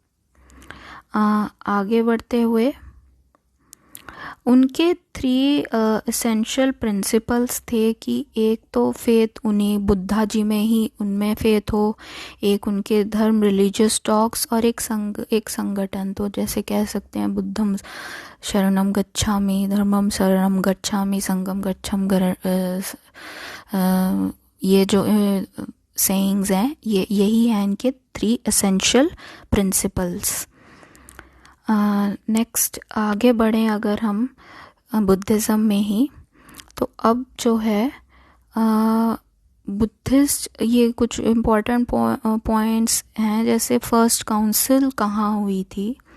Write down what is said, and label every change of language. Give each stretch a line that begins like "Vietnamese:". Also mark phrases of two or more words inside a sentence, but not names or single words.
Hindi: आगे बढ़ते हुए उनके 3
English: essential principles
Hindi: थे कि एक तो फेथ उन्हीं बुद्धा जी में ही उनमें फेथ हो, एक उनके धर्म
English: religious talks,
Hindi: और एक संगठन। तो जैसे कह सकते हैं
Pali: बुद्धम शरणम गच्छामि, धर्मम शरणम गच्छामि, संगम गच्छम
Hindi: ये जो सेइंग्स हैं यही हैं इनके 3
English: essential principles.
Hindi: नेक्स्ट आगे बढ़ें अगर हम बुद्धिज़्म में ही, तो अब जो है बुद्धिस्ट ये कुछ
English: important points
Hindi: हैं, जैसे
English: first council
Hindi: कहाँ हुई थी।